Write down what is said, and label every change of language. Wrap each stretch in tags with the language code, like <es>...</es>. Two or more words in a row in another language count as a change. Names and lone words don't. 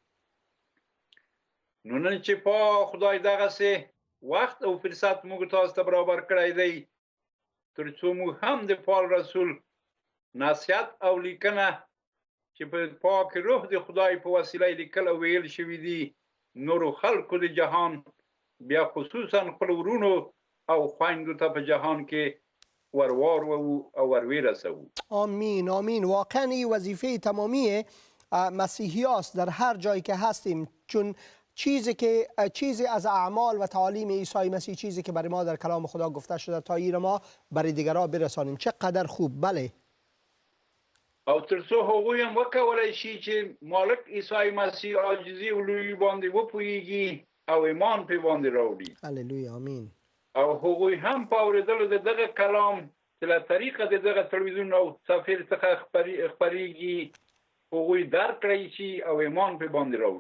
<ps>نو نن چې پاک خدای دغسې وخت او فرصت موږ تاسو ته برابر کړی دی ترڅو موږ هم د پال رسول نصیحت او لیکنه چې په پاک روح د خدای په وسیله لیکل او ویل شوي دي نورو خلکو د جهان بیا خصوصا خپل ورونو او خویندو ته په جهان کې وروارو او ورورسوو. آمین. آمین.</ps> <fa>واقعا این وظیفه تمامی مسیحی است در هر جایی که هستیم، چون چیزی از اعمال و تعالیم عیسی مسیح چیزی که برای ما در کلام خدا گفته شده تا این ما برای دیگران برسانیم. چقدر خوب. بله.</fa> <ps>او ترڅو هغوی هم وکولای شي چې مالک عیسی مسیح عاجزي او لویي باندې وپوهیږي او ایمان پرې باندې راوړي. هللویا. آمین. او هغوی هم په اورېدلو د دغه کلام چې له طریقه د دغه تلویزیون او سفیر څخه خپریږي هغوی درک کړی شي او ایمان پرې باندې راوړي.</ps>